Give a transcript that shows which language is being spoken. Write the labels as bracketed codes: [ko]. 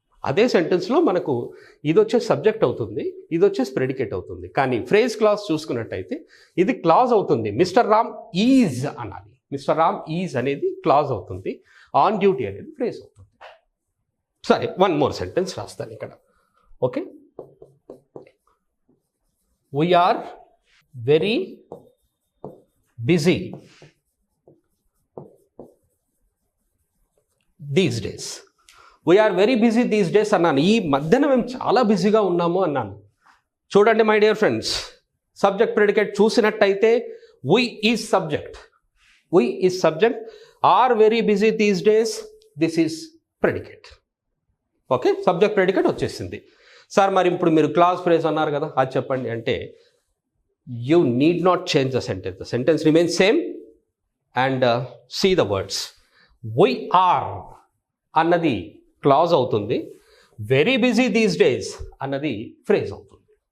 [te] అదే సెంటెన్స్లో మనకు ఇది వచ్చేసి సబ్జెక్ట్ అవుతుంది, ఇది వచ్చేసి ప్రెడికేట్ అవుతుంది. కానీ ఫ్రేజ్ క్లాజ్ చూసుకున్నట్టయితే ఇది క్లాజ్ అవుతుంది. [en] mister Ram is [te] అనాలి. [en] mister Ram is [te] అనేది క్లాజ్ అవుతుంది, [en] on duty [te] అనేది ఫ్రేజ్ అవుతుంది. సరే, [en] one more sentence [te] రాస్తాను ఇక్కడ. [en] Okay, we are very busy these days. We are very busy these days [te] అన్నాను. ఈ మధ్యన మేము చాలా బిజీగా ఉన్నాము అన్నాను. చూడండి my dear friends, subject predicate చూసినట్టయితే [en] we is subject, we is subject, are very busy these days, this is predicate. [te] Okay, subject predicate వచ్చేసింది. సార్ మరి ఇప్పుడు మీరు క్లాజ్ ఫ్రేజ్ అన్నారు కదా, అది చెప్పండి అంటే [en] You need not change the sentence, the sentence remains same. And see the words, we are [te] అన్నది క్లాజ్ అవుతుంది, [en] very busy these days [te] అన్నది ఫ్రేజ్ అవుతుంది.